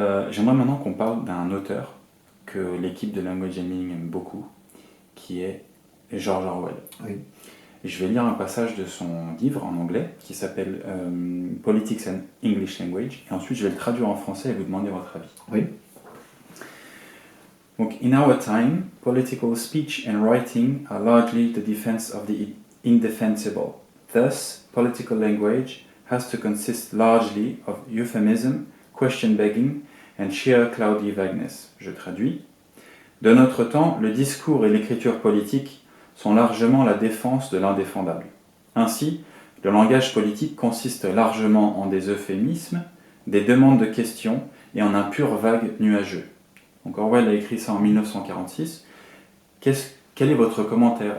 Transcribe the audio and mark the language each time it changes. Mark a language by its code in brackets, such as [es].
[fr] J'aimerais maintenant qu'on parle d'un auteur que l'équipe de Language and Meaning aime beaucoup, qui est George Orwell. Oui. Je vais lire un passage de son livre en anglais qui s'appelle Politics and English Language, et ensuite je vais le traduire en français et vous demander votre avis. Oui. [en] Donc, in our time, political speech and writing are largely the defense of the indefensible. Thus, political language has to consist largely of euphemism, question begging and sheer cloudy vagueness. [fr] Je traduis. De notre temps, le discours et l'écriture politique sont largement la défense de l'indéfendable. Ainsi, le langage politique consiste largement en des euphémismes, des demandes de questions et en un pur vague nuageux. Donc Orwell a écrit ça en 1946. Quel est votre commentaire?